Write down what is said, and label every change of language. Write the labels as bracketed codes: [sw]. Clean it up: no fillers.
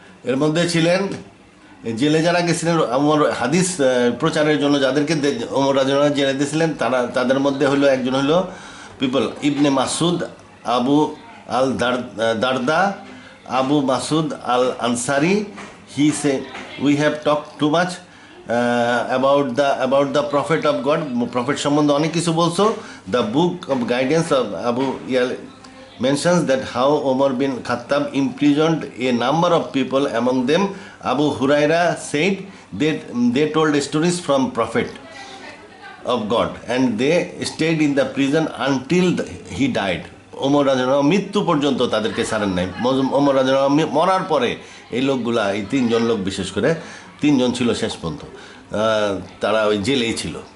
[bn] এর মধ্যে ছিলেন, জেলে যারা গেছিলেন ওমর হাদিস প্রচারের জন্য, যাদেরকে ওমর রাদিয়াল্লাহু আনহু জেলে দিয়েছিলেন, তাদের মধ্যে একজন হলো ইবনে মাসুদ, আবু আল Darda, [en] Abu Masud al Ansari, he said, we have talked too much about the Prophet of God. [bn] Prophet সম্বন্ধে অনেক কিছু বলছো. [en] The book of guidance of Abu Yal mentions that how Umar bin Khattab imprisoned a number of people. Among them Abu Huraira said that they told stories from Prophet of God and they stayed in the prison until he died. [bn] Omar রাদিয়াল্লাহু মৃত্যু পর্যন্ত তাদেরকে ছাড়েন নাই. ওমর রাদিয়াল্লাহু মরার পরে এই লোকগুলা, এই তিনজন লোক বিশেষ করে তিনজন ছিল শেষ পর্যন্ত, তারা ওই জেলেই ছিল.